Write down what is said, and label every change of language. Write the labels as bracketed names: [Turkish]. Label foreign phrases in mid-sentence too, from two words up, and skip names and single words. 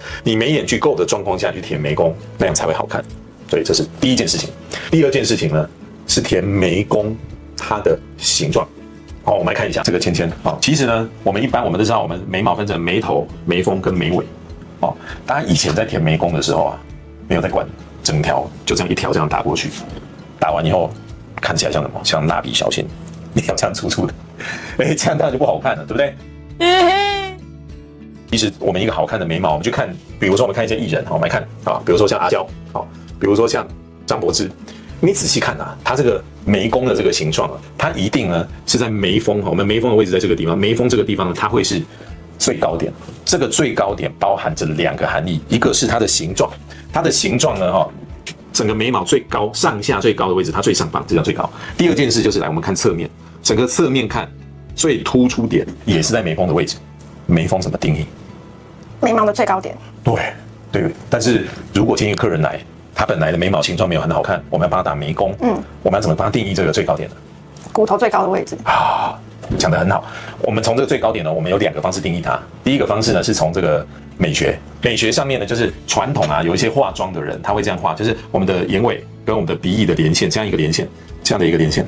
[Chinese] 你眉眼距夠的狀況下去填眉弓，那樣才會好看。所以這是第一件事情。第二件事情呢，是填眉弓它的形狀。好，我們來看一下這個芊芊。好，其實呢，我們都知道，我們眉毛分成眉頭、眉峰跟眉尾。哦，大家以前在填眉弓的時候啊，沒有在管整條，就這樣一條這樣打過去，打完以後看起來像什麼？像蠟筆小新，你要這樣粗粗的，這樣當然就不好看了，對不對？其實我們一個好看的眉毛，我們去看，比如說我們看一些藝人，我們來看啊，比如說像阿嬌，好，比如說像張柏芝，你仔細看啊，他這個眉弓的這個形狀啊，它一定呢是在眉峰，我們眉峰的位置在這個地方，眉峰這個地方呢，它會是最高點。這個最高點包含着2個含義，一個是它的形狀，它的形狀呢，整個眉毛最高上下最高的位置，它最上方，這叫最高。第二件事就是來我們看側面，整個側面看最突出點也是在眉峰的位置。眉峰怎麼定義？眉毛的最高點。對。但是如果今天一個客人來，他本來的眉毛形狀沒有很好看，我们要幫他打眉弓，我們要怎麼幫他定義這個最高點呢？骨頭最高的位置啊，講得很好。我們從這個最高點呢，我們有2個方式定義它。第一個方式呢，是從這個美學上面呢，就是傳統啊，有一些化妝的人他會這樣畫，就是我們的眼尾跟我們的鼻翼的連線，這樣一個連線，這樣的一個連線。